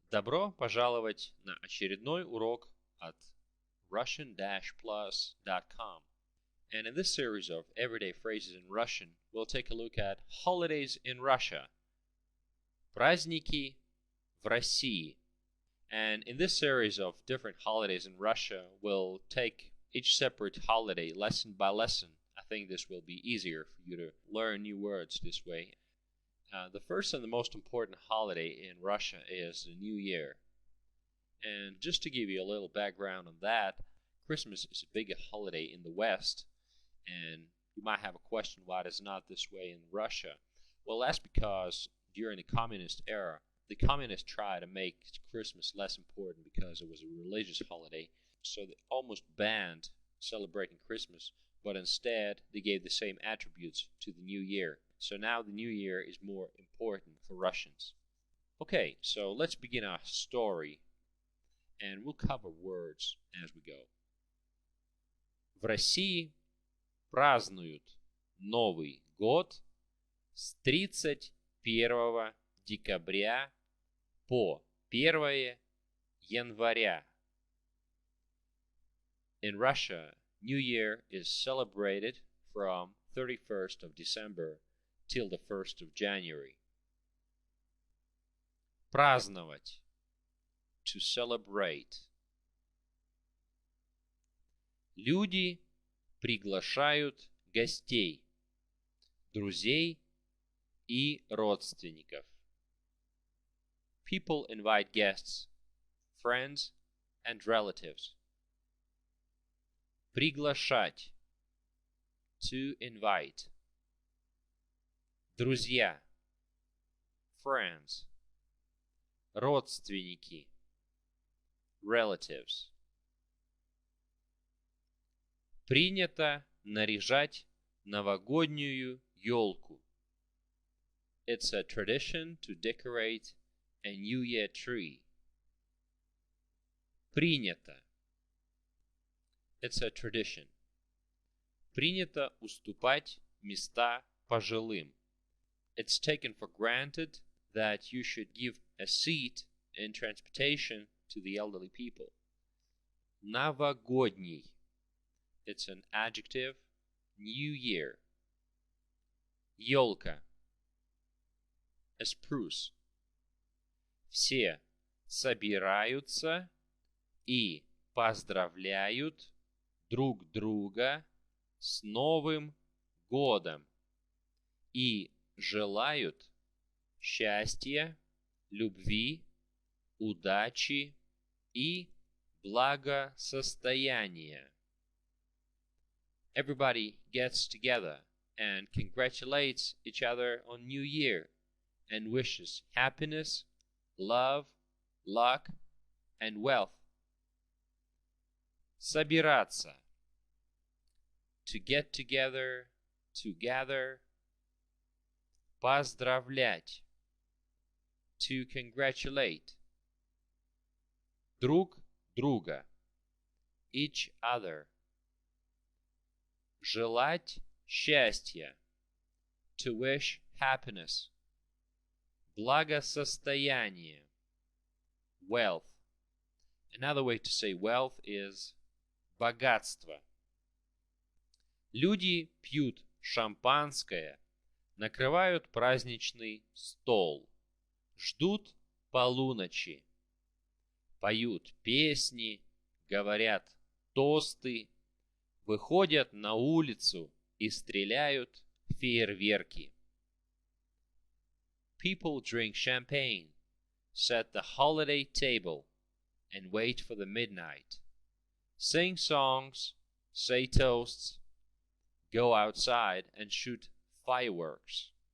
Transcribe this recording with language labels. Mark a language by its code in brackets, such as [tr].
[ru] Добро пожаловать на очередной урок от Russian-Plus.com. [en] And in this series of everyday phrases in Russian, we'll take a look at holidays in Russia. [ru] Праздники в России. [en] And in this series of different holidays in Russia, we'll take each separate holiday lesson by lesson. I think this will be easier for you to learn new words this way. The first and the most important holiday in Russia is the New Year. And just to give you a little background on that, Christmas is a big holiday in the West, and you might have a question why it is not this way in Russia. Well, that's because during the communist era, the communists tried to make Christmas less important because it was a religious holiday, so they almost banned celebrating Christmas, but instead they gave the same attributes to the New Year. So now the New Year is more important for Russians. Okay, so let's begin our story, and we'll cover words as we go. [ru] В России празднуют Новый год с 31 декабря по 1 января. [en] In Russia, New Year is celebrated from 31st of December till the 1st of January. [ru] Праздновать. [en] To celebrate. [ru] Люди приглашают гостей, друзей и родственников. [en] People invite guests, friends and relatives. [ru] Приглашать. [en] To invite. [ru] Друзья. [en] Friends. [ru] Родственники. [en] Relatives. [ru] Принято наряжать новогоднюю елку. [en] It's a tradition to decorate a New Year tree. [ru] Принято. [en] It's a tradition. [ru] Принято уступать места пожилым. [en] It's taken for granted that you should give a seat in transportation to the elderly people. [ru] Новогодний. [en] It's an adjective. New Year. [ru] Елка. [en] A spruce. [ru] Все собираются и поздравляют друг друга с Новым годом и желают счастья, любви, удачи и благосостояния. [en] Everybody gets together and congratulates each other on New Year and wishes happiness, love, luck, and wealth. [ru] Собираться. [en] To get together, to gather. [ru] Поздравлять. [en] To congratulate. [ru] Друг друга. [en] Each other. [ru] Желать счастья. [en] To wish happiness. [ru] Благосостояние. [en] Wealth. Another way to say wealth is [ru] богатство. Люди пьют шампанское, накрывают праздничный стол, ждут полуночи, поют песни, говорят тосты, выходят на улицу и стреляют фейерверки. [en] People drink champagne, set the holiday table, and wait for the midnight. Sing songs, say toasts, go outside and shoot fireworks.